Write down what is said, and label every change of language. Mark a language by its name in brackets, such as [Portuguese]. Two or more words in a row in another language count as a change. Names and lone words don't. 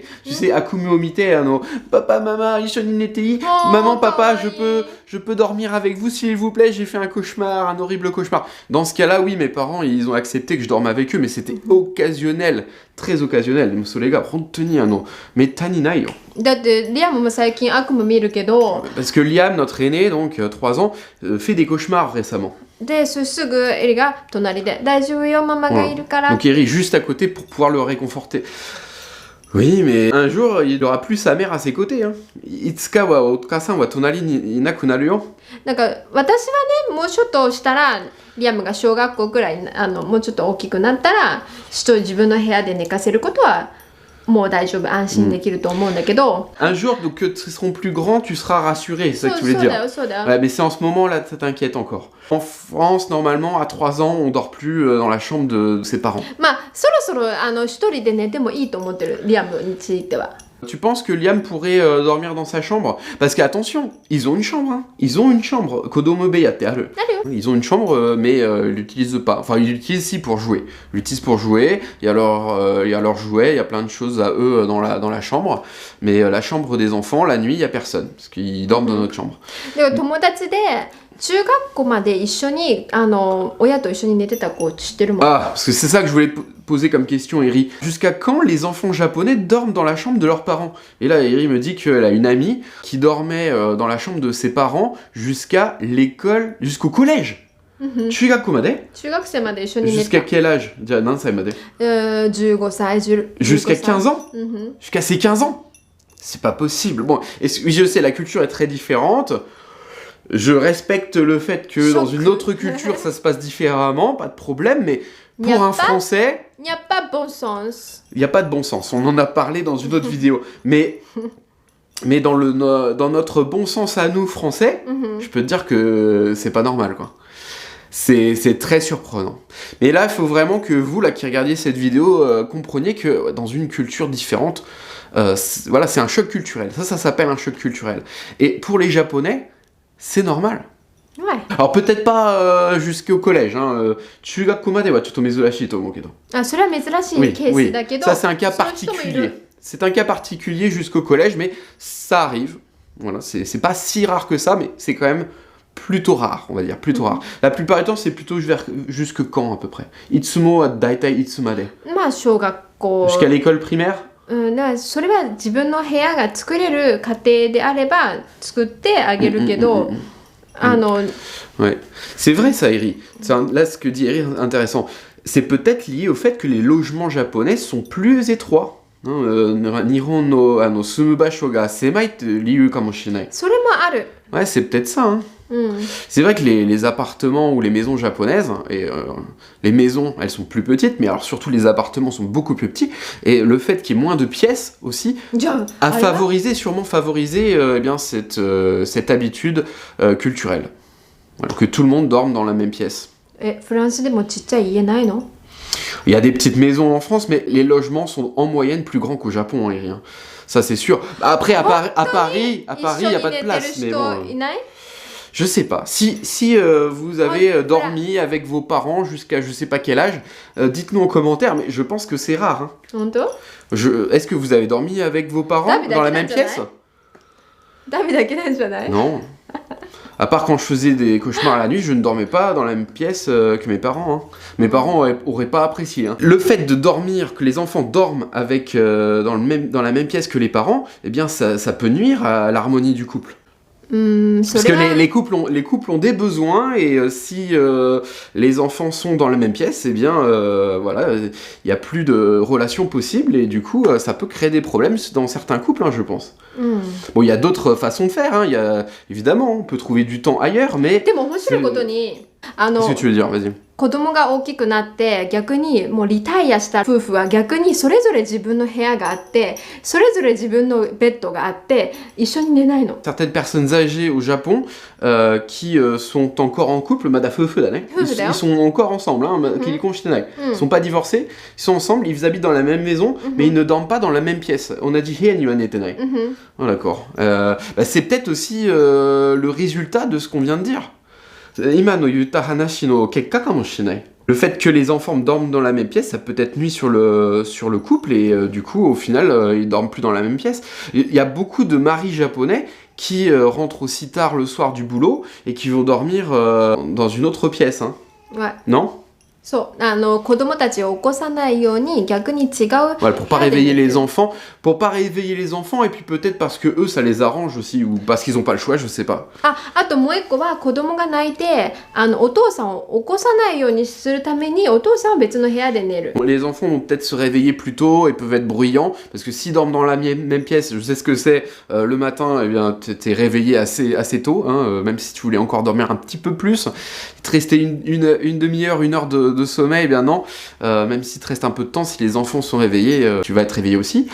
[French] Tu sais, Akume Omite, papa, maman, Ishoni Netei, maman, papa, je peux dormir avec vous, s'il vous plaît, j'ai fait un cauchemar, un horrible cauchemar. Dans ce cas-là, oui, mes parents, ils ont accepté que je dorme avec eux, mais c'était occasionnel, très occasionnel. Les gars, prendre tenir, non. Mais tani nai yo. [Japanese] だってリアムも最近悪夢見るけど [French] Parce que Liam, notre aîné, donc 3 ans, fait des cauchemars récemment. [Japanese] ですぐエリが隣で大丈夫よママがいるから [French] Donc Eri juste à côté pour pouvoir le réconforter. Oui, mais un jour, il aura plus sa mère à ses côtés. Hein. [Japanese] いつかはおつかさんは隣にいなくなるよ. なんか私はねもうちょっとしたらリアムが小学校くらいもうちょっと大きくなったら一人自分の部屋で寝かせることはもう大丈夫安心できると思うんだけど、 [French] Un jour, donc, que ils seront plus grands, tu seras rassuré, c'est ça que tu voulais [Japanese] そうだ [French] dire. [Japanese] よそうだよ、 [French] Ouais, mais c'est en ce moment là, ça t'inquiète encore. En France, normalement, à 3 ans, on dort plus dans la chambre de ses parents. [Japanese] まあそろそろ一人で寝てもいいと思ってるリアムについては。 [French] Tu penses que Liam pourrait dormir dans sa chambre? Parce qu'attention, ils ont une chambre, hein. Ils ont une chambre. [Japanese] 子供部屋て, [French] Allez. ils ont une chambre, mais ils l'utilisent pas. Enfin, ils l'utilisent si pour jouer. Ils l'utilisent pour jouer. Il y a leurs jouets, il y a plein de choses à eux dans la chambre. Mais la chambre des enfants, la nuit, il y a personne. Parce qu'ils dorment dans notre chambre. [Japanese] でも友達で中学校まで一緒に親と一緒に寝てた子知ってるもん。 [French] Ah, parce que c'est ça que je voulais poser comme question, Eri. Jusqu'à quand les enfants japonais dorment dans la chambre de leurs parents? Et là, Eri me dit qu'elle a une amie qui dormait dans la chambre de ses parents jusqu'à l'école, jusqu'au collège. [Japanese] 中学校まで? 中学生まで一緒に寝 [French] Jusqu'à [Japanese] た。 [French] quel âge? [Japanese] じゃあ何歳まで? 15歳、 [French] Jusqu'à 15 ans? [Japanese] うんうん。 [French] Jusqu'à ses 15 ans? C'est pas possible. Bon, oui, je sais, la culture est très différente. Je respecte le fait que dans une autre culture, ça se passe différemment, pas de problème, mais Y a pour un pas- Français, Il n'y a pas bon sens. il n'y a pas de bon sens. On en a parlé dans une autre vidéo. Mais dans notre bon sens à nous, Français, je peux te dire que c'est pas normal, quoi. C'est très surprenant. Mais là, il faut vraiment que vous, là, qui regardiez cette vidéo, compreniez que dans une culture différente, voilà, c'est un choc culturel. Ça s'appelle un choc culturel. Et pour les Japonais, c'est normal. Ouais. Alors peut-être pas jusqu'au collège, hein. [Japanese] 中学校まではちょっと珍しいと思うけど。あ、それは珍しい [French] Oui, [Japanese] ケー [French] oui. [Japanese] スだけど、 [French] Ça c'est un cas [Japanese] そういう人もいる。 [French] particulier. C'est un cas particulier jusqu'au collège, mais ça arrive. Voilà, c'est pas si rare que ça, mais c'est quand même plutôt rare, on va dire, plutôt rare. La plupart du temps, c'est plutôt jusque quand à peu près? [Japanese] いつもは大体いつまで. まあ小学校 [French] Jusqu'à l'école primaire? [Japanese] だからそれは自分の部屋が作れる家庭であれば作ってあげるけど、 [French] Ouais. C'est vrai ça, Eri. Là, ce que dit Eri est intéressant. C'est peut-être lié au fait que les logements japonais sont plus étroits. [Japanese] 日本の住む場所が狭いていうかもしれない. それもある。 [French] Ouais, c'est peut-être ça, hein. [Japanese] うん。 [French] C'est vrai que les appartements ou les maisons japonaises, et les maisons, elles sont plus petites, mais alors surtout les appartements sont beaucoup plus petits, et le fait qu'il y ait moins de pièces aussi [Japanese] じゃあ、 [French] a [Japanese] あれは [French] sûrement favorisé eh bien, cette habitude culturelle. Voilà, que tout le monde dorme dans la même pièce. [Japanese] フランスでもちっちゃい家ないの？ [French] Il y a des petites maisons en France, mais les logements sont en moyenne plus grands qu'au Japon, hein, Eri, hein. Ça c'est sûr. Après, à Paris, il n'y a pas de place, mais [Japanese] 一緒に寝てる [French] bon... [Japanese] 人いない？ [French] Je sais pas. Si vous avez dormi avec vos parents jusqu'à je sais pas quel âge, dites-nous en commentaire, mais je pense que c'est rare. Hein. [Japanese] 本当？ [French] Est-ce que vous avez dormi avec vos parents David dans la a même quel âge, pièce? [Japanese] ダメだけなんじゃない？ [French] Non. À part quand je faisais des cauchemars la nuit, je ne dormais pas dans la même pièce que mes parents. Hein. Mes parents auraient pas apprécié. Hein. Le fait de dormir, que les enfants dorment avec dans la même pièce que les parents, eh bien ça peut nuire à l'harmonie du couple. [Japanese] そ [French] Parce [Japanese] れ [French] que [Japanese] は [French] les couples ont des besoins et si les enfants sont dans la même pièce, eh bien voilà, il n'y a plus de relations possibles et du coup ça peut créer des problèmes dans certains couples, hein, je pense. [Japanese] うん。 [French] Bon, il y a d'autres façons de faire, hein. Évidemment, on peut trouver du temps ailleurs, mais [Japanese] でも面白いことに、 [French] qu'est-ce que tu veux dire? Vas-y. [Japanese] 子供が大きくなって逆にもうリタイアした夫婦は逆にそれぞれ自分の部屋があってそれぞれ自分のベッドがあって一緒に寝ないの。 [French] Certaines personnes âgées au Japon qui sont encore en couple, ils sont encore ensemble, hein, ils sont pas divorcés, ils sont ensemble, ils habitent dans la même maison, mais ils ne dorment pas dans la même pièce. On a dit Hien Yuan Etenai. Oh, d'accord. C'est peut-être aussi le résultat de ce qu'on vient de dire. [Japanese] 今の言った話の結果かもしない. [French] Le fait que les enfants dorment dans la même pièce, ça peut être nuit sur le couple et du coup, au final, ils dorment plus dans la même pièce. Il y a beaucoup de maris japonais qui rentrent aussi tard le soir du boulot et qui vont dormir dans une autre pièce, hein. Ouais. Non? [Japanese] そう、子供たちを起こさないように逆に違う [French] Voilà, pour pas réveiller les enfants, et puis peut-être parce que eux ça les arrange aussi ou parce qu'ils ont pas le choix, je sais pas. [Japanese] あともう一個は子供が泣いてお父さんを起こさないようにするためにお父さんは別の部屋で寝る。 [French] Les enfants vont peut-être se réveiller plus tôt et peuvent être bruyants parce que s'ils dorment dans la même pièce, je sais ce que c'est, le matin, eh bien t'es réveillé assez tôt, hein, même si tu voulais encore dormir un petit peu plus. Il te restait une demi-heure, une heure de sommeil, eh bien non, même s'il te reste un peu de temps, si les enfants sont réveillés, tu vas être réveillé aussi.